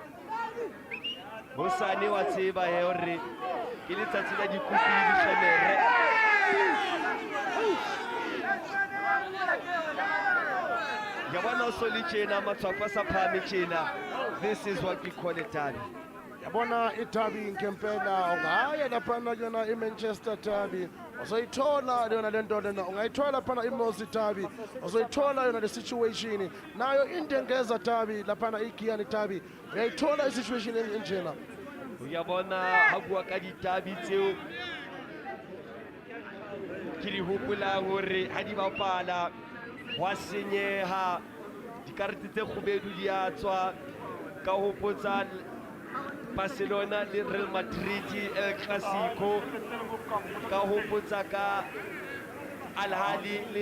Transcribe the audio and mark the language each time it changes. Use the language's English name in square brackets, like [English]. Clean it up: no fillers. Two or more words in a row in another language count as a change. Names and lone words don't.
[Southern Sotho] hosane wa tseba he hore ke letsatsi la dikupi le dikgemere yabona o so le tjena matshwafo a sa phahame tjena [English] this is what we call a derby [Zulu] yabona idabi ngempela ungaya laphana yona iManchester derby uzoyithola yona le nto lena ungayithola laphana iMosi derby uzoyithola yona le situation nayo Indengeza derby laphana iGiyani derby uyayithola isituation enjena [Southern Sotho] uyabona ha bua ka ditabi tseo ke di hopolang hore ha di bapala wa senyeha dikarete tse kgubedu di a tswa ka hopotsa Barcelona le Real Madrid El Clasico ka hopotsa ka Al Ahly le